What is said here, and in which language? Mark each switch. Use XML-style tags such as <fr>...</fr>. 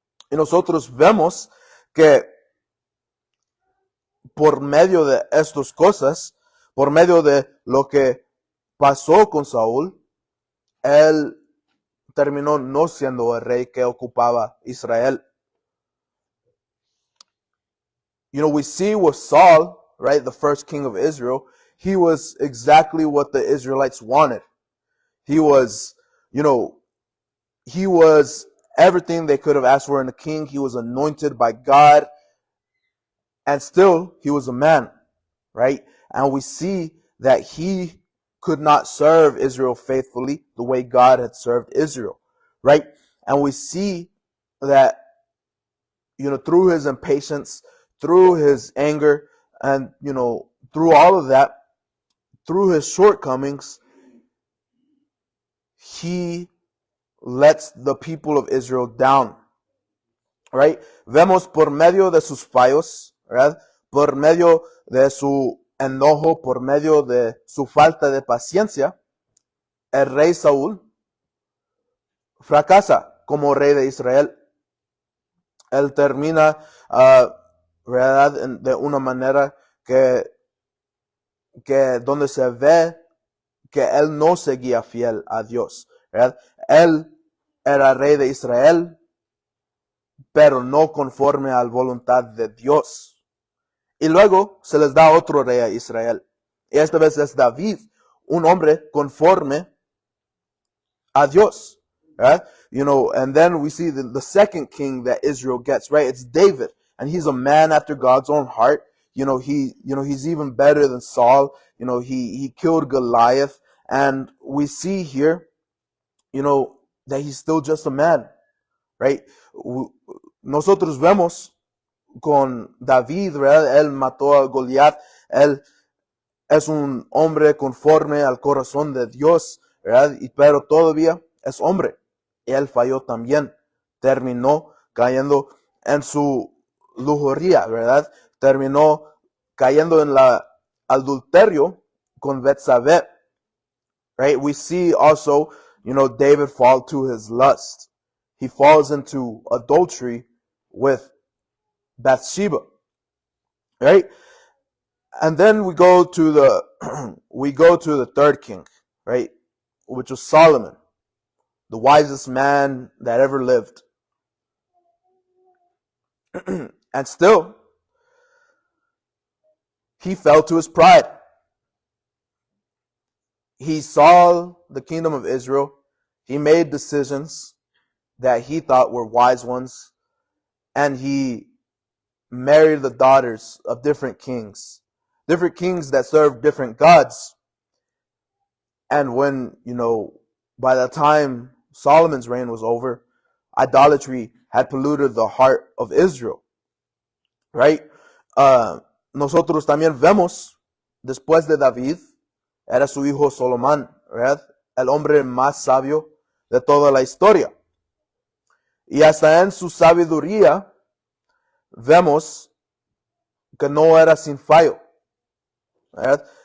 <es>Y nosotros vemos que por medio de estas cosas, por medio de lo que pasó con Saúl, él terminó no siendo el rey que ocupaba Israel.</es> <en>You know, we see with Saul, right, the first king of Israel, he was exactly what the Israelites wanted. He was, you know, he was everything they could have asked for in a king. He was anointed by God, and still he was a man, right? And we see that he could not serve Israel faithfully the way God had served Israel, right? And we see that, you know, through his impatience, through his anger, and, you know, through all of that, through his shortcomings, he lets the people of Israel down, right?</en> <es>Vemos por medio de sus fallos, ¿verdad? Por medio de su enojo, por medio de su falta de paciencia, el rey Saúl fracasa como rey de Israel. Él termina, ¿verdad? De una manera que donde se ve que él no seguía fiel a Dios, ¿verdad? Él era rey de Israel, pero no conforme a la voluntad de Dios. Y luego se les da otro rey a Israel. Y esta vez es David, un hombre conforme a Dios,</es> <en>right? You know, and then we see the second king that Israel gets, right? It's David, and he's a man after God's own heart. You know, he's even better than Saul. You know, he killed Goliath, and we see here, you know, that he's still just a man, right?</en> <es>Nosotros vemos con David, ¿verdad? Él mató a Goliat. Él es un hombre conforme al corazón de Dios, ¿verdad? Pero todavía es hombre. él falló también. Terminó cayendo en su lujuria, ¿verdad? Terminó cayendo en la adulterio con Betsabé.</es> <en>Right? We see also, David fall to his lust. He falls into adultery with Bathsheba. Right? And then we go to the third king, right? Which was Solomon, the wisest man that ever lived. And still, he fell to his pride. He saw the kingdom of Israel. He made decisions that he thought were wise ones. And he married the daughters of different kings that served different gods. And when, by the time Solomon's reign was over, idolatry had polluted the heart of Israel. Right?</en> <es>Nosotros también vemos, después de David, era su hijo Solomón, ¿verdad? El hombre más sabio de toda la historia. Y hasta en su sabiduría vemos que no era sin fallo, ¿verdad?</es>